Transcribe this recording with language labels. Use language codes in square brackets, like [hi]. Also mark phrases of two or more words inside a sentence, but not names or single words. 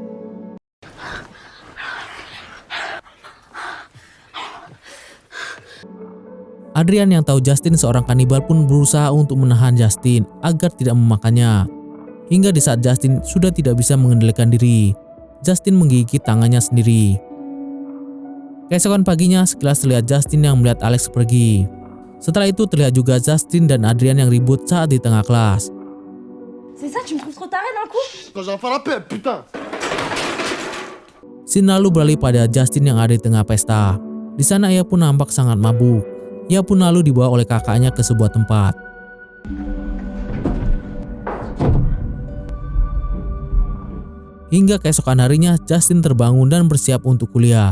[id] Adrian yang tahu Justin seorang kanibal pun berusaha untuk menahan Justin agar tidak memakannya. Hingga di saat Justin sudah tidak bisa mengendalikan diri, Justin menggigit tangannya sendiri. Keesokan paginya, sekilas terlihat Justin yang melihat Alex pergi. Setelah itu terlihat juga Justin dan Adrian yang ribut saat di tengah kelas. [fr] C'est ça, tu me trouves trop taré d'un coup? Quand j'ai enfin la paix, putain. [id] Scene lalu beralih pada Justin yang ada di tengah pesta. Di sana ia pun nampak sangat mabuk. Ia pun lalu dibawa oleh kakaknya ke sebuah tempat. Hingga keesokan harinya, Justin terbangun dan bersiap untuk kuliah.